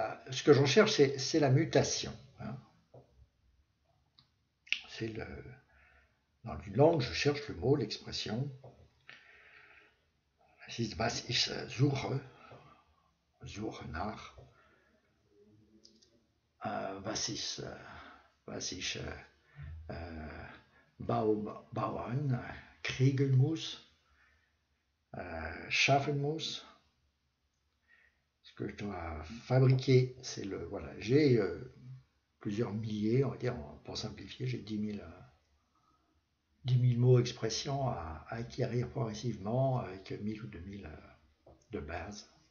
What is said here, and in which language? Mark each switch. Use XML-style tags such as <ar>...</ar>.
<fr>Ce que j'en cherche, c'est la mutation. Hein. Dans une langue, je cherche le mot, l'expression.</fr> <de>Was ich suche nach, was ich bauen, kriegen muss, schaffen muss.</de> <fr>Ce que je dois fabriquer, c'est voilà, j'ai plusieurs milliers, on va dire, pour simplifier, j'ai 10 000 mots expressions à acquérir progressivement avec 1000 ou 2000 de base.</fr>